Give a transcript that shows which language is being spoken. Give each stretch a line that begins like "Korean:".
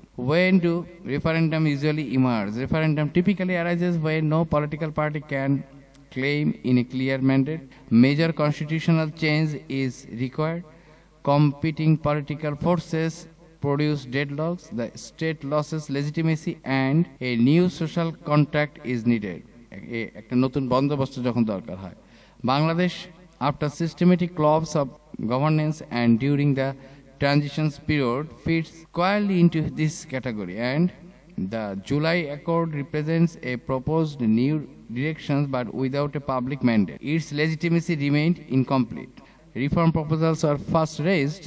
English: When do referendum usually emerge? Referendum typically arises when no political party can claim in a clear mandate. Major constitutional change is required. Competing political forces produce deadlocks. The state loses legitimacy and a new social contract is needed.
Bangla: একটা নতুন বন্দোবস্ত যখন দরকার হয়।
English: Bangladesh, after systematic collapse of governance and during the transitions period, fits squarely into this category, and the July Accord represents a proposed new directions but without a public mandate. Its legitimacy remained incomplete. Reform proposals were first raised.